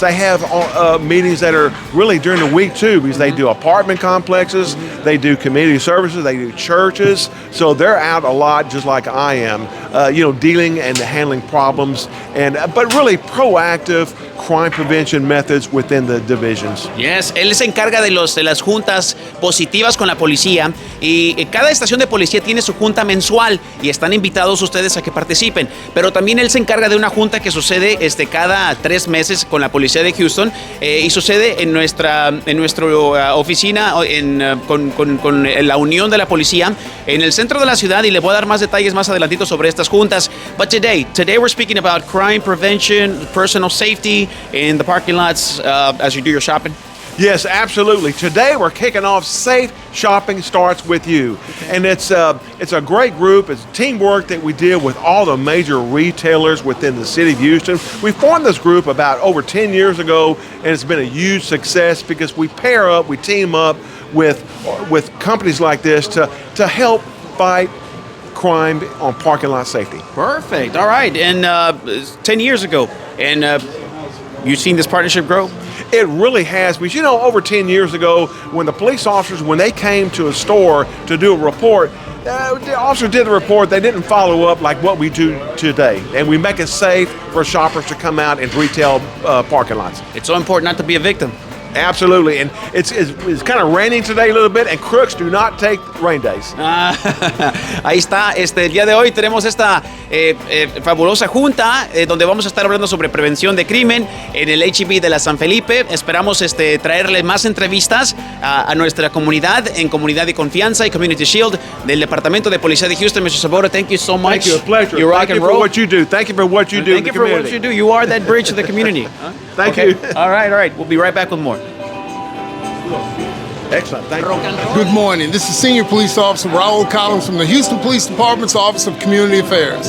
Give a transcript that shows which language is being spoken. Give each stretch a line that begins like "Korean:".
English: They have meetings that are really during the week too, because they do apartment complexes, they do community services, they do churches. So they're out a lot, just like I am, dealing and handling problems, but really proactive crime prevention methods within the divisions.
Spanish: Yes, él se encarga de las juntas positivas con la policía y cada estación de policía tiene su junta mensual y están invitados ustedes a que participen. Pero también él se encarga de una junta que sucede cada 3 meses con la policía de Houston y sucede en nuestra oficina con la unión de la policía en el centro de la ciudad, y le voy a dar más detalles más adelantito sobre estas juntas.
English: But today we're speaking about crime prevention, personal safety in the parking lots as you do your shopping. Yes, absolutely. Today we're kicking off Safe Shopping Starts With You. And it's a great group. It's teamwork that we deal with all the major retailers within the city of Houston. We formed this group about over 10 years ago, and it's been a huge success because we team up with companies like this to help fight crime on parking lot safety. Perfect. All right. And 10 years ago. And you've seen this partnership grow? It really has, because over 10 years ago, when the police officers, when they came to a store to do a report, the officer did the report, they didn't follow up like what we do today. And we make it safe for shoppers to come out in retail parking lots. It's so important not to be a victim. Absolutely, and it's kind of raining today a little bit, and crooks do not take rain days.
Spanish: Ahí está, el día de hoy tenemos esta fabulosa junta donde vamos a estar hablando sobre prevención de crimen en el HEB de la San Felipe. Esperamos traerle más entrevistas a nuestra comunidad, en Comunidad y Confianza y Community Shield del Departamento de Policía de Houston. Mr.
English: Sabota, thank you so much. Thank you, a pleasure. You rock Thank you and roll. for what you do. Thank you for what you do in the community. Thank you for what you do. You are that bridge to the community. Thank you. All right. We'll be right back with more. Excellent. Thank you. Good morning. This is Senior Police Officer Raul Collins from the Houston Police Department's Office of Community Affairs.